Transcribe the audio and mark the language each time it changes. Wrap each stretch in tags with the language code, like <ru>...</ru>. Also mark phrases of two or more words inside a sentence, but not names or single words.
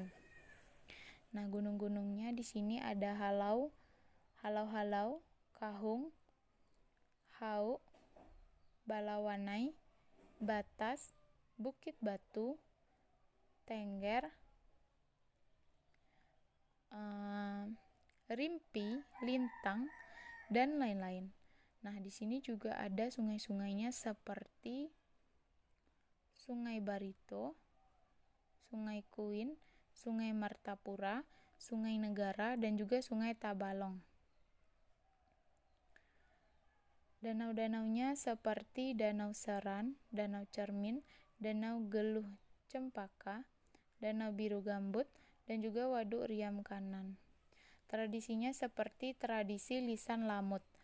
<id>Nah, gunung-gunungnya di sini ada Halau, Kahung, Hau, Balawanai, Batas, Bukit Batu, Tengger, Rimpi, Lintang, dan lain-lain. Nah, di sini juga ada sungai-sungainya seperti Sungai Barito, Sungai Kuin, Sungai Martapura, Sungai Negara, dan juga Sungai Tabalong. Danau-danaunya seperti Danau Seran, Danau Cermin, Danau Geluh Cempaka, Danau Biru Gambut, dan juga Waduk Riam Kanan. Tradisinya seperti tradisi lisan lamut.</id>